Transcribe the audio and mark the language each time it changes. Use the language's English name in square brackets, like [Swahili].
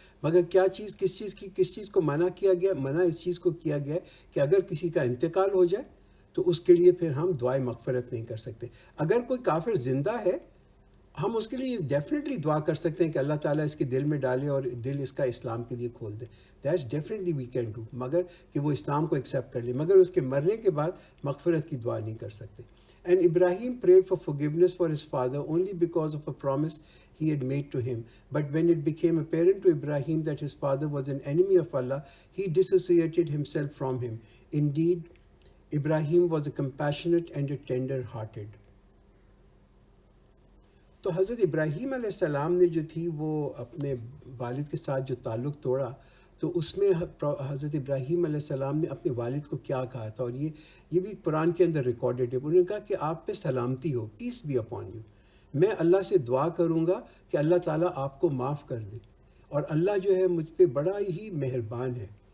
[Urdu] مگر کیا چیز کس چیز کو منع کیا گیا؟ منع اس چیز کو کیا گیا ہے کہ اگر کسی کا انتقال ہو جائے تو اس کے لیے پھر ہم دعائے مغفرت نہیں کر سکتے. اگر کوئی کافر زندہ ہے ہم اس کے لیے ڈیفینیٹلی دعا کر سکتے ہیں کہ اللہ تعالیٰ اس کے دل میں ڈالے اور دل اس کا اسلام کے لیے کھول دے. [English] that's definitely we can do, [Urdu] مگر کہ وہ اسلام کو ایکسیپٹ کر لے، مگر اس کے مرنے کے بعد مغفرت کی دعا نہیں کر سکتے. [English] And Ibrahim prayed for forgiveness for his father only because of a promise he had made to him. But when it became apparent to Ibrahim that his father was an enemy of Allah, he dissociated himself from him. Indeed, Ibrahim was a compassionate and a tender-hearted. [Urdu] تو حضرت ابراہیم علیہ السلام نے جو تھی وہ اپنے والد کے ساتھ جو تعلق توڑا، تو اس میں حضرت ابراہیم علیہ السلام نے اپنے والد کو کیا کہا تھا، اور یہ بھی قرآن کے اندر ریکارڈڈ ہے. انہوں نے کہا کہ آپ پہ سلامتی ہو، [English] Peace be upon you. [Urdu] میں اللہ سے دعا کروں گا کہ اللہ تعالیٰ آپ کو معاف کر دے، اور اللہ جو ہے مجھ پہ بڑا ہی مہربان ہے.